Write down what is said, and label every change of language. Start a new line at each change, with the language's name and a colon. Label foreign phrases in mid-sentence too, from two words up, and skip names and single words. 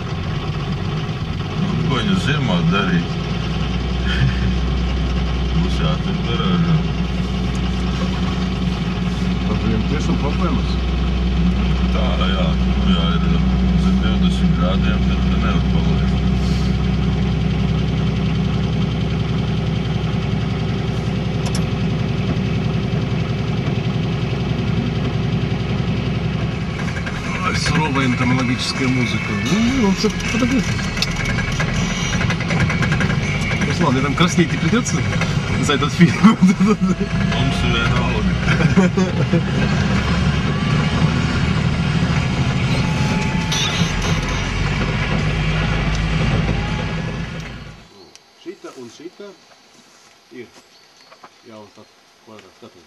Latvian: Ko viņu ziemā darīt? Būs jātur garāžā. Viņam tiešām problēmas? Tā, jā. Jā, ir zem 20 grādiem, tad nevar paliekt.
Russian: Суровая энтомологическая музыка. Он все подогрет. Руслан, мне там краснеть не придется за этот фильм?
Latvian: Mums vienalga. Šita un šita ir jau tāds kvadrāts skatījums.